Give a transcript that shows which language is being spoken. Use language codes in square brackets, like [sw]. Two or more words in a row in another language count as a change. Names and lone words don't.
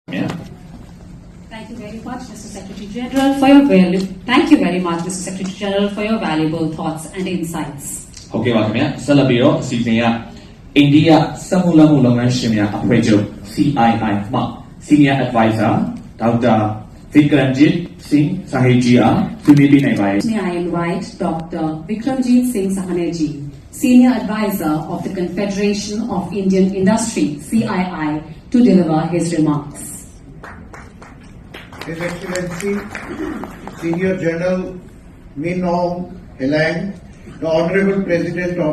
[en] Yeah. Thank you very much, Mr. Secretary General, for your Thank you very much, Mr. Secretary General, for your valuable thoughts and insights. [my] ဟုတ်ကဲ့ပါခင်ဗျာဆက်လက်ပြီးတော့အစီအစဉ်ကအိန္ဒိယစက်မှုလက်မှုလုပ်ငန်းရှင်များအဖွဲ့ချုပ် CII မှ [en] Senior Advisor Dr. [my] Vikramjit Singh Sahaji အားဆွေးနွေးပေးနိုင်ပါတယ် [en] May I invite Dr. Vikramjit Singh Sahaji, Senior Advisor of the Confederation of Indian Industry, CII, to deliver his remarks. His Excellency, Senior General Min Aung Hlaing, the Honorable President of